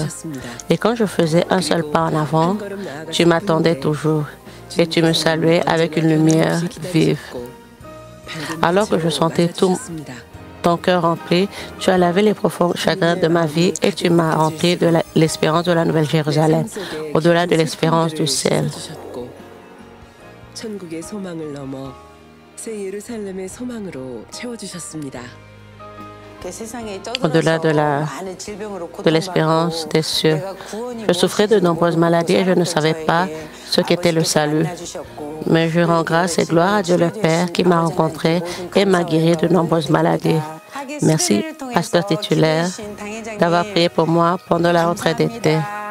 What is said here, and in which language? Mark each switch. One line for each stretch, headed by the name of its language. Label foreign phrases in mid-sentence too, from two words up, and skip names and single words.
French: Et quand je faisais un seul pas en avant, tu m'attendais toujours et tu me saluais avec une lumière vive. Alors que je sentais tout ton cœur rempli, tu as lavé les profonds chagrins de ma vie et tu m'as rempli de l'espérance de la Nouvelle Jérusalem, au-delà de l'espérance du ciel.
Korean: 천국의 소망을 넘어 새 예루살렘의 소망으로 채워주셨습니다.
French: Au-delà de l'espérance des cieux. Je souffrais de nombreuses maladies et je ne savais pas ce qu'était le salut. Mais je rends grâce et gloire à Dieu le Père qui m'a rencontré et m'a guéri de nombreuses maladies. Merci, pasteur titulaire, d'avoir prié pour moi pendant la retraite d'été.